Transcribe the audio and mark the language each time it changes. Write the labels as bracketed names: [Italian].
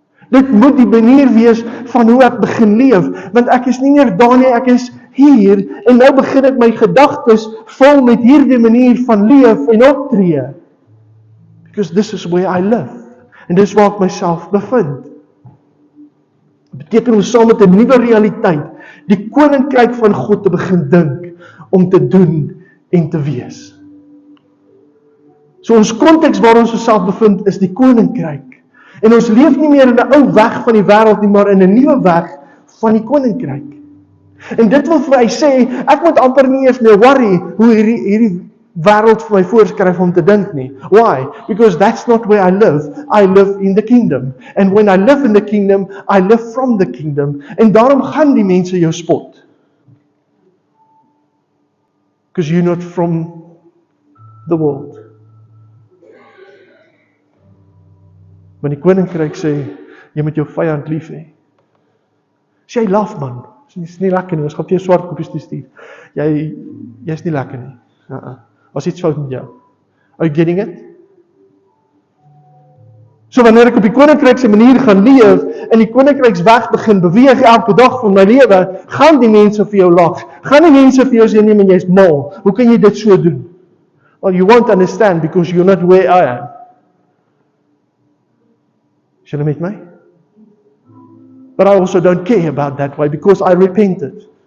[Afrikaans] Dit moet die manier wees van hoe ek begin leef, want ek is nie meer daar nie, ek is hier, en nou begin ek my gedagtes vol met hierdie manier van leef en optree. [English] Because this is where I live. [Afrikaans] En dis waar ek myself bevind. Dit beteken om saam met 'n nuwe realiteit, die koninkryk van God te begin dink, om te doen en te wees. So ons konteks waar ons osself bevind is die koninkryk. En ons leef nie meer in 'n ou weg van die wêreld nie, maar in 'n nuwe weg van die koninkryk. En dit wil vir my sê, ek moet amper nie eers meer worry hoe hierdie wêreld vir my voorskryf om te dink nie. [English] Why? Because that's not where I live. I live in the kingdom. And when I live in the kingdom, I live from the kingdom. [Afrikaans] En daarom gaan die mense jou spot. [English] Because you're not from the world. [Afrikaans] Maar die koninkryk sê, jy moet jou vyand lief hê. Sê jy laf man, is nie lekker nie, ons gaan vir jou swart koppies toestuur. Jy's nie lekker nie. Was iets fout met jou. [English] Are you getting it? [Afrikaans] So wanneer ek op die koninkryk se manier gaan leef, en die koninkryksweg begin beweeg elke dag van my lewe, gaan die mense vir jou lag. Gaan die mense vir jou sê, nee, maar jy's mal. Hoe kan jy dit so doen? [English] Well, you won't understand because you're not where I am. [Afrikaans] Is julle met my? [English] But I also don't care about that way because I repented.